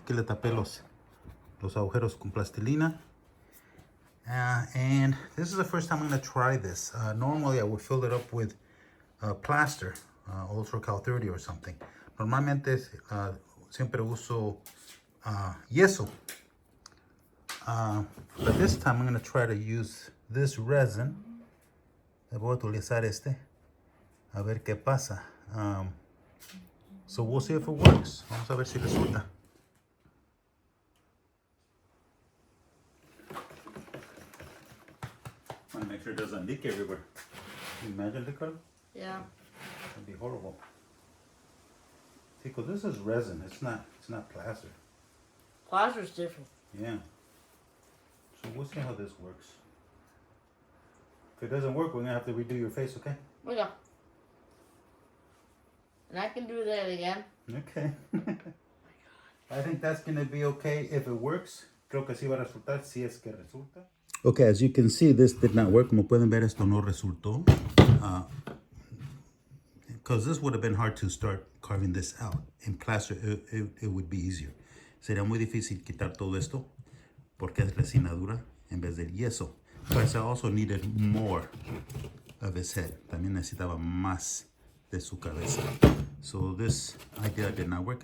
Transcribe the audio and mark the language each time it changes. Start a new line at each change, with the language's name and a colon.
Spanish: Aquí le tapé los agujeros con plastilina.
English: And this is the first time I'm going to try this. Normally I would fill it up with plaster, Ultra Cal 30 or something.
Spanish: Normalmente siempre uso yeso.
English: But this time I'm going to try to use this resin.
Spanish: Voy a utilizar este. A ver qué pasa.
English: So we'll see if it works.
Spanish: Vamos a ver si resulta.
English: I want to make sure it doesn't leak everywhere. Can you imagine, Ricardo? Yeah. That'd be horrible. See, 'cause this is resin. It's not plaster. Plaster's different. Yeah. So we'll see how this works. If it doesn't work, we're gonna have to redo your face, okay? Oh yeah. And I can do that again. Okay. I think that's gonna be okay if it works.
Spanish: Creo que sí va a resultar, si es que resulta.
English: Okay, as you can see, this did not work.
Spanish: Como pueden ver, esto no resultó.
English: Because this would have been hard to start carving this out. In plaster, it would be easier.
Spanish: Sería muy difícil quitar todo esto porque es resina dura en vez del yeso.
English: But I also needed more of his head.
Spanish: También necesitaba más de su cabeza.
English: So this idea did not work.